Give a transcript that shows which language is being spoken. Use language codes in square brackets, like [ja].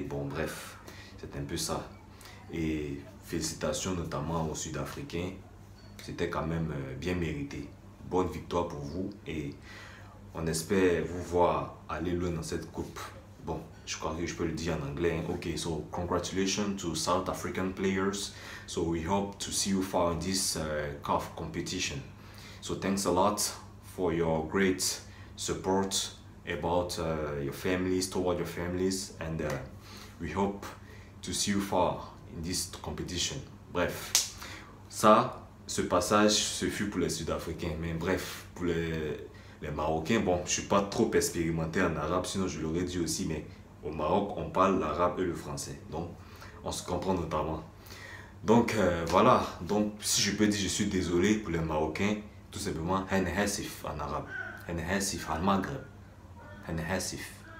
[fr] Bon bref, c'est un peu ça. Et félicitations notamment aux Sud-Africains. C'était quand même bien mérité. Bonne victoire pour vous et on espère vous voir aller loin dans cette coupe. Bon, je crois que je peux le dire en anglais. [en] Okay, so congratulations to South African players. So we hope to see you far in this CAF competition. So thanks a lot for your great support about your families, toward your families, and we hope to see you far in this competition. [fr] Bref, ça. Ce passage, ce fut pour les Sud-Africains. Mais bref, pour les Marocains, bon, je ne suis pas trop expérimenté en arabe, sinon je l'aurais dit aussi, mais au Maroc, on parle l'arabe et le français. Donc, on se comprend notamment. Donc voilà, donc si je peux dire je suis désolé pour les Marocains, tout simplement, Henhesif en arabe, Henhesif en Maghreb, Henhesif.